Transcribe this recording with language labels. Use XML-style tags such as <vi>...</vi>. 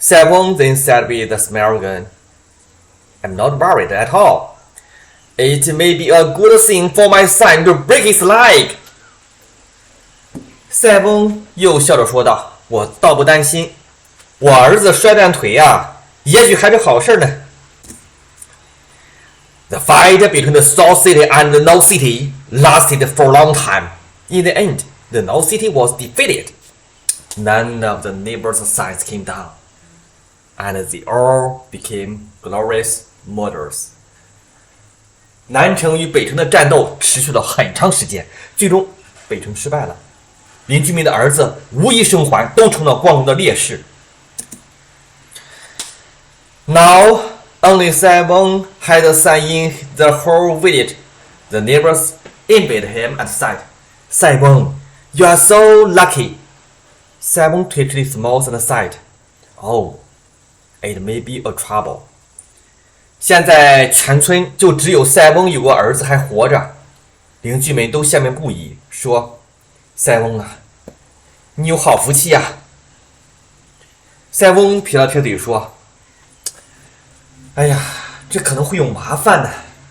<en>Sai Weng then said with a smile again, I'm not worried at all. It may be a good thing for my son to break his leg.</en> <zh>塞翁又笑着说道：“我倒不担心，我儿子摔断腿啊，也许还是好事呢。”</zh> <en>The fight between the South City and the North City lasted for a long time. In the end, the North City was defeated. None of the neighbors' sons came down, and they all became glorious martyrs.</en> <zh>南城与北城的战斗持续了很长时间，最终北城失败了。邻居们的儿子无一生还，都成了光荣的烈士。</zh> <en>Now, only Sai Weng had a son in the whole village. The neighbors envied him and said, Sai Weng, you are so lucky. Sai Weng twitched his mouth and said, Oh, it may be a trouble.</en> <zh>现在全村就只有塞翁有个儿子还活着，邻居们都羡慕不已，说：“塞翁啊，你有好福气呀！” 塞翁撇了撇嘴说：“哎呀，这可能会有麻烦呢。”</zh>